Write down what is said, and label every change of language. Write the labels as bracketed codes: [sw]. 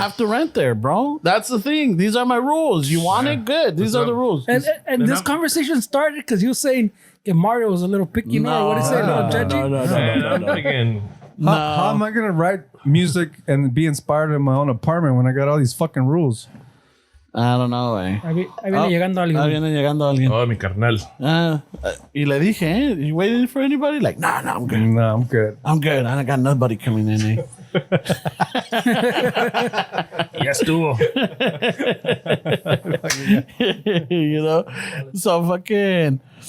[en] have to rent there, bro. That's the thing. These are my rules. You want it good. These are the rules. And this conversation started because you were saying that Mario was a little picky, or what is it? A little judgy? Man, I'm thinking, How am I gonna write music and be inspired in my own apartment when I got all these fucking rules? I don't know, güey. [es] Ahí viene llegando alguien. Ahí viene llegando alguien. Oh, mi carnal. Y le dije, [en] you waiting for anybody? Like, nah, I'm good. No, I'm good. I'm good. I got nobody coming in, eh? [es] Ya estuvo. [en] You know? So fucking...